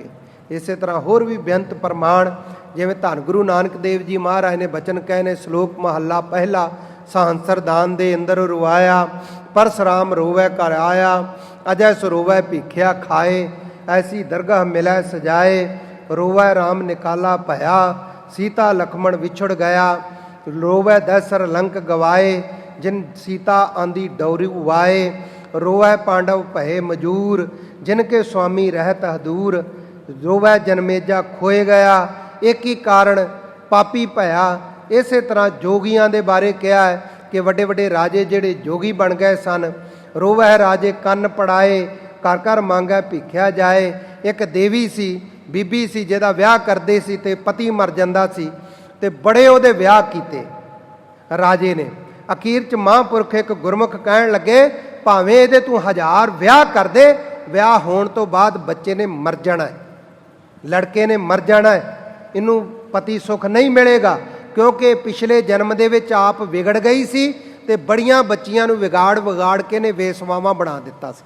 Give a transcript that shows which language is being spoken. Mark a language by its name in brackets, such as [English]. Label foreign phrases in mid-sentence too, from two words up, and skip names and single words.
[Punjabi] ਇਸੇ ਤਰ੍ਹਾਂ ਹੋਰ ਵੀ ਬੇਅੰਤ ਪ੍ਰਮਾਣ, ਜਿਵੇਂ ਧੰਨ ਗੁਰੂ ਨਾਨਕ ਦੇਵ ਜੀ ਮਹਾਰਾਜ ਨੇ ਬਚਨ ਕਹੇ ਨੇ, ਸ਼ਲੋਕ ਮਹੱਲਾ ਪਹਿਲਾ, ਸਹੰਸਰ ਦਾਨ ਦੇ ਅੰਦਰ ਰੁਆਇਆ, ਪਰਸਰਾਮ ਰੋਵੈ ਘਰ ਆਇਆ, ਅਜੈ ਸਰੋਵੈ ਭੀਖਿਆ ਖਾਏ, ਐਸੀ ਦਰਗਾਹ ਮਿਲੈ ਸਜਾਏ, ਰੋਵੈ ਰਾਮ ਨਿਕਾਲਾ ਭਇਆ, ਸੀਤਾ ਲਖਮਣ ਵਿਛੜ ਗਿਆ, ਰੋਵੈ ਦਸ਼ਰ ਲੰਕ ਗਵਾਏ, ਜਿਨ ਸੀਤਾ ਆਂਦੀ ਡੋਰੂ ਵਾਏ, ਰੋਵੈ ਪਾਂਡਵ ਭਏ ਮਜੂਰ, ਜਿਨਕੇ ਸੁਆਮੀ ਰਹਤ ਹਦੂਰ, ਰੋਵੈ ਜਨਮੇਜਾ ਖੋਏ ਗਇਆ, ਏਕ ਹੀ ਕਾਰਣ ਪਾਪੀ ਭਇਆ। ਇਸੇ ਤਰ੍ਹਾਂ ਜੋਗੀਆਂ ਦੇ ਬਾਰੇ ਕਿਹਾ ਹੈ ਕਿ ਵੱਡੇ ਵੱਡੇ ਰਾਜੇ ਜਿਹੜੇ ਜੋਗੀ ਬਣ ਗਏ ਸਨ। ਰੋਵੈ ਰਾਜੇ ਕੰਨ ਪੜਾਏ, ਘਰ ਘਰ ਮਾਂਗੈ ਭਿਖਿਆ ਜਾਏ। ਇੱਕ ਦੇਵੀ ਸੀ, ਬੀਬੀ ਸੀ, ਜਿਹਦਾ ਵਿਆਹ ਕਰਦੇ ਸੀ ਤੇ ਪਤੀ ਮਰ ਜਾਂਦਾ ਸੀ ਤੇ ਬੜੇ ਉਹਦੇ ਵਿਆਹ ਕੀਤੇ ਰਾਜੇ ਨੇ। ਅਖੀਰ 'ਚ ਮਹਾਂਪੁਰਖ ਇੱਕ ਗੁਰਮੁਖ ਕਹਿਣ ਲੱਗੇ, ਭਾਵੇਂ ਇਹਦੇ ਤੂੰ 1000 ਵਿਆਹ ਕਰ ਦੇ, ਵਿਆਹ ਹੋਣ ਤੋਂ ਬਾਅਦ ਬੱਚੇ ਨੇ ਮਰ ਜਾਣਾ ਹੈ, ਲੜਕੇ ਨੇ ਮਰ ਜਾਣਾ ਹੈ, ਇਹਨੂੰ ਪਤੀ ਸੁਖ ਨਹੀਂ ਮਿਲੇਗਾ, ਕਿਉਂਕਿ ਪਿਛਲੇ ਜਨਮ ਦੇ ਵਿੱਚ ਆਪ ਵਿਗੜ ਗਈ ਸੀ ਤੇ ਬੜੀਆਂ ਬੱਚੀਆਂ ਨੂੰ ਵਿਗਾੜ ਕੇ ਨੇ ਵੇਸਵਾਵਾਂ ਬਣਾ ਦਿੱਤਾ ਸੀ।